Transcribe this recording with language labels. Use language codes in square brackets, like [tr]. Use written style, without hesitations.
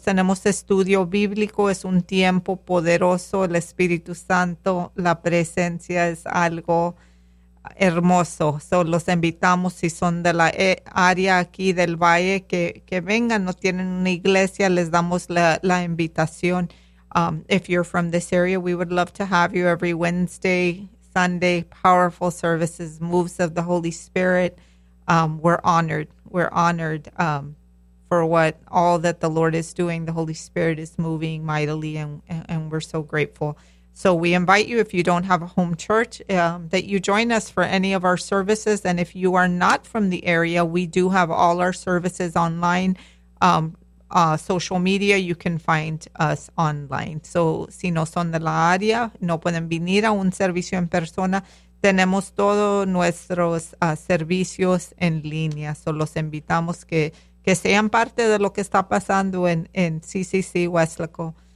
[es] Tenemos estudio bíblico. Es un tiempo poderoso. El Espíritu Santo, la presencia es algo hermoso. So, los invitamos, si son de la área aquí del Valle, que vengan. No tienen una iglesia, les damos la invitación. [en] If you're from this area, we would love to have you every Wednesday, Sunday, powerful services, moves of the Holy Spirit. We're honored. We're honored for what all that the Lord is doing. The Holy Spirit is moving mightily, and we're so grateful. So we invite you, if you don't have a home church, that you join us for any of our services. And if you are not from the area, we do have all our services online. Social media, you can find us online. [es] So, si no son de la área, no pueden venir a un servicio en persona, tenemos todos nuestros servicios en línea. So, los invitamos que sean parte de lo que está pasando en CCC Weslaco.